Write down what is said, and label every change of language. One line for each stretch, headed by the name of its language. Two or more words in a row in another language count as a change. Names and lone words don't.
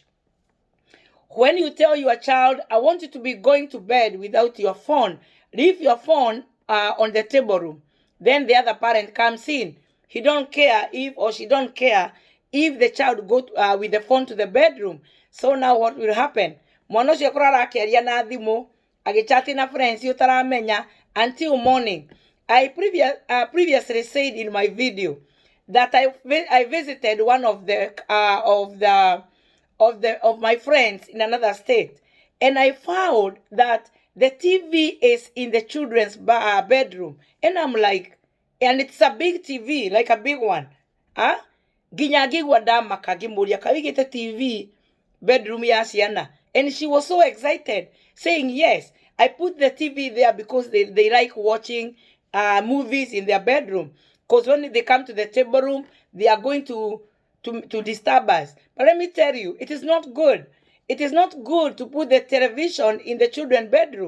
English: When you tell your child, I want you to be going to bed without your phone, leave your phone on the table room. Then the other parent comes in. He don't care if, or she don't care if the child go with the phone to the bedroom. So now what will happen?
Kikuyu: Mwana ucio kurara akiaria na thimu, agichati na friends utaramenya
English: until morning. I previously said in my video that I visited one of my friends in another state, and I found that the TV is in the children's bedroom, and I'm like, and it's a big TV, like a big one.
Kikuyu: Ginyagigwa damaka gimuria kawigite
English: TV bedroom
Kikuyu: ya ciana.
English: And she was so excited, saying, yes, I put the TV there because they like watching movies in their bedroom. Because when they come to the table room, they are going to disturb us. But let me tell you, it is not good. It is not good to put the television in the children's bedroom.